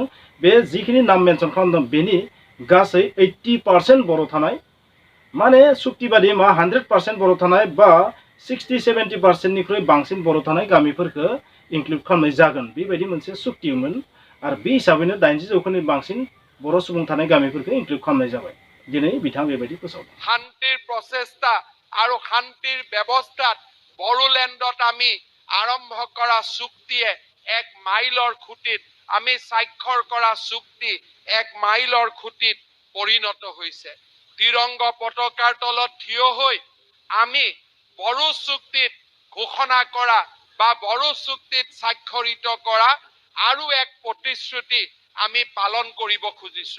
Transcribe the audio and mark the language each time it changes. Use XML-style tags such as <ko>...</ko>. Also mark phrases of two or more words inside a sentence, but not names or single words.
<brx>बे जिखिनि नाम मेनसन खालामदों बेनि गासै 80% बर' थानाय, माने सुक्ति बादि मा 100% बर' थानाय बा 60-70%निख्रुइ बांसिन बर' थानाय गामिफोरखौ इनक्लुड खालामनाय जागोन, बेबायदि मोनसे सुक्तिमोन। आरो बे हिसाबैनो 80% बांसिन बर' सुबुं थानाय गामिफोरखौ इनक्लुड खालामनाय जाबाय। दिनै बिथाङा बेबायदि फोसावदों।</brx> <as>শান্তিৰ প্ৰচেষ্টা আৰু শান্তিৰ ব্যৱস্থাত বড়োলেণ্ডত আমি আৰম্ভ কৰা চুক্তিয়ে 1 মাইলৰ খুঁটিত, আমি স্বাক্ষৰ কৰা চুক্তি 1 মাইলৰ খুঁটিত পৰিণত হৈছে। তিৰংগ পতাকাৰ তলত থিয় হৈ আমি বড়ো চুক্তিত ঘোষণা কৰা বা বড়ো চুক্তিত স্বাক্ষৰিত কৰা আৰু এক প্ৰতিশ্ৰুতি আমি পালন কৰিব খুজিছো।</as>